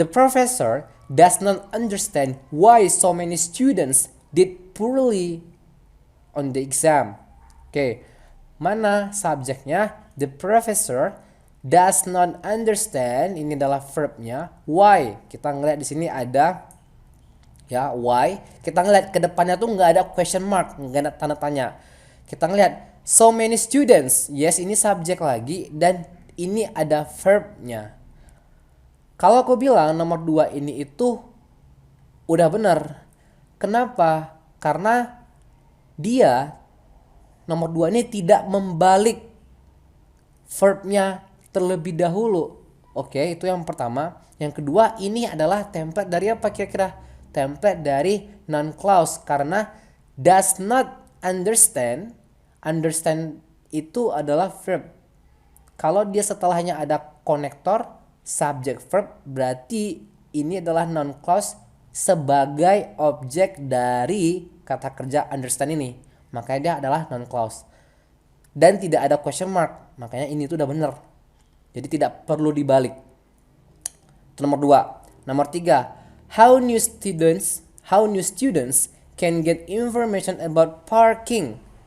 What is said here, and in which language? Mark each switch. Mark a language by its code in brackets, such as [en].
[en] The professor does not understand why so many students did poorly on the exam. [id] Oke. Mana subjeknya? [en] The professor does not understand, [id] ini adalah verbnya. [en] Why? [id] Kita ngeliat di sini ada ya why. Kita ngeliat ke depannya tuh nggak ada question mark, nggak ada tanda tanya. Kita ngeliat [en] so many students. [id] Yes, ini subjek lagi dan ini ada verbnya. Kalau aku bilang nomor 2 ini itu udah benar. Kenapa? Karena dia nomor 2 ini tidak membalik verbnya terlebih dahulu. Oke, itu yang pertama. Yang kedua, ini adalah template dari apa kira-kira? Template dari noun clause karena [en] does not understand. [id] Understand itu adalah verb. Kalau dia setelahnya ada konektor subject verb, berarti ini adalah noun clause sebagai objek dari kata kerja understand ini. Makanya dia adalah noun clause. Dan tidak ada question mark. Makanya ini tuh udah bener. Jadi tidak perlu dibalik. Itu nomor 2. Nomor 3. [en] How new students can get information about parking.